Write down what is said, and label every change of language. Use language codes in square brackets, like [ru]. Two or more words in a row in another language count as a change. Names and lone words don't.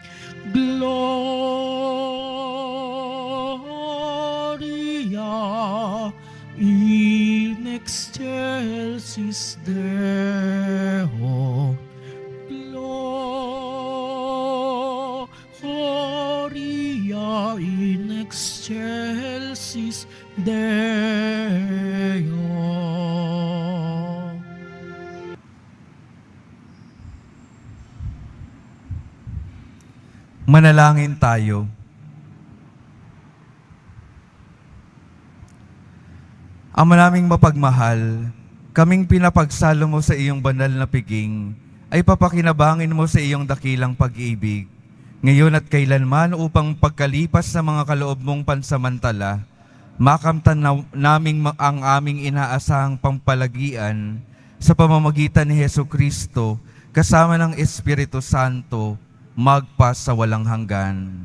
[la] Gloria in excelsis Deo. Gloria in excelsis Deo. [tl] Manalangin tayo. Ama naming mapagmahal, kaming pinapagsalo mo sa iyong banal na piging, ay papakinabangin mo sa iyong dakilang pag-ibig ngayon at kailanman upang pagkalipas sa mga kaloob mong pansamantala, makamtan naming ang aming inaasahang pampalagian sa pamamagitan ni Hesu Kristo kasama ng Espiritu Santo magpa sa walang hanggan.